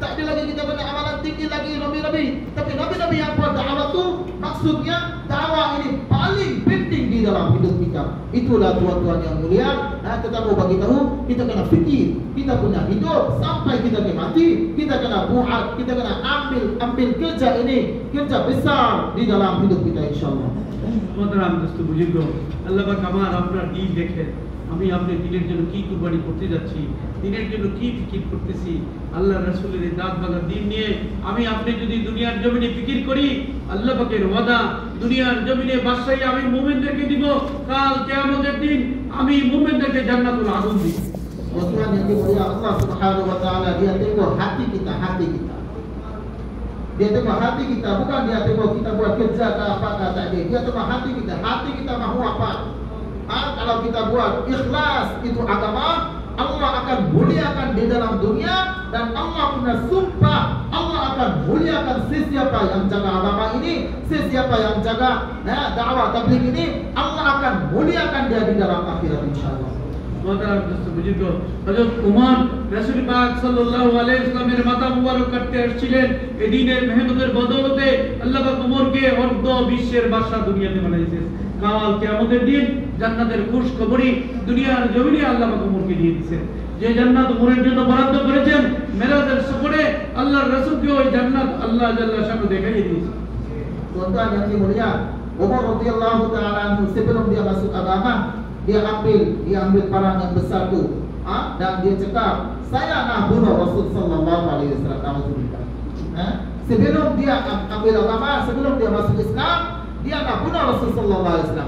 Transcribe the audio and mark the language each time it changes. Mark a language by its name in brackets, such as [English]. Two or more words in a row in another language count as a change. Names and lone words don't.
[Malay] Tak ada lagi kita punya amalan tinggi lagi nabi-nabi. Tapi nabi-nabi yang buat dakwah tu, maksudnya dakwah ini paling penting di dalam hidup kita. Itulah tuan-tuan yang mulia. Kita mau bagi tahu, kita kena fikir, kita punya hidup sampai kita mati, kita kena buat, kita kena ambil kerja ini, kerja besar di dalam hidup kita insyaallah. [Bangla] মোহতারাম দোস্ত বুজুর্গ, আল্লাহ পাক আমার আপনার দিন দেখেন, আমি আপনার দিনের জন্য কি কুরবানি করতে যাচ্ছি, দিনের জন্য কি ফিকির করতেছি। আল্লাহ রাসূলের এই দাঁত ভাঙা দিন নিয়ে আমি আপনি যদি দুনিয়ার জমিনে ফিকির করি, আল্লাহ পাকের ওয়াদা দুনিয়ার জমিনে বাদশাহী আমি মুমিনদেরকে দিব, কাল কিয়ামতের দিন আমি মুমিনদেরকে জান্নাতুল আদম দিব। [Malay] Tuhan yang dimulia Allah [Arabic] سبحانه وتعالى, [Malay] dia tengok hati kita. Dia tengok hati kita, bukan dia tengok kita buat kerja ke apa kata dia. Dia tengok hati kita mahu apa. Kalau kita buat ikhlas itu agama, Allah akan muliakan di dalam dunia, dan Allah punya sumpah, Allah akan muliakan sesiapa yang jaga agama ini, sesiapa yang jaga dakwah tabligh ini, Allah akan muliakan dia di dalam akhirat insyaallah. [Bangla] মোহতারাম দোস্ত বুজুর্গ, হযরত উমর রাসূল পাক [Arabic] صلى الله عليه وسلم [Bangla] মাথা মুবারক কাটতে আসছিলেন। এই দিনের মেহনতের বদৌলতে আল্লাহ পাক উমরকে অর্ধ বিশ্বের বাদশা দুনিয়াতে বানাইছেন। কাল কিয়ামতের দিন জান্নাতের খুশখবরি দুনিয়ার জমিনে আল্লাহ পাক উমরকে দিয়ে দিয়েছেন। যে জান্নাত উমরের জন্য বরাদ্দ করেছেন, মেরাজের সফরে আল্লাহর রাসূলকে ওই জান্নাত আল্লাহ [Arabic] جل شأنه [Bangla] দেখাইয়ে দিয়েছেন। [Malay] Tuan-tuan yang dimulia, Umar [Arabic] رضي الله تعالى عنه [Malay] sebelum dia masuk agama, dia ambil parang yang besar tu, dan dia cakap, saya nak bunuh Rasul [Arabic] صلى الله عليه وسلم. [Malay] Sebelum dia ambil agama, sebelum dia masuk Islam, dia nak bunuh Rasul [Arabic] صلى الله عليه وسلم.